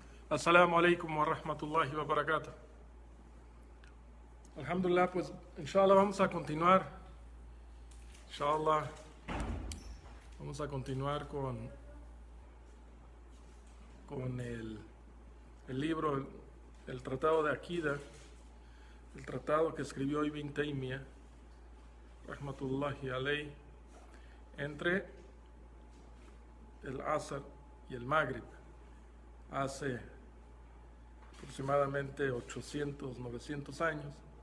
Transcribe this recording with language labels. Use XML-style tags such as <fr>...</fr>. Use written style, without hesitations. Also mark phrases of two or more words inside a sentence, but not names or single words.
<ar>السلام عليكم ورحمة الله وبركاته.</ar> <es>Alhamdulillah, pues inshallah vamos a continuar. Inshallah, vamos a continuar con el libro, el tratado de Akida, el tratado que escribió Ibn Taymiyyah,</es> <ar>رحمة الله عليه,</ar> <es>entre el Asr y el Maghrib, hace aproximadamente 800, 900 años.</es>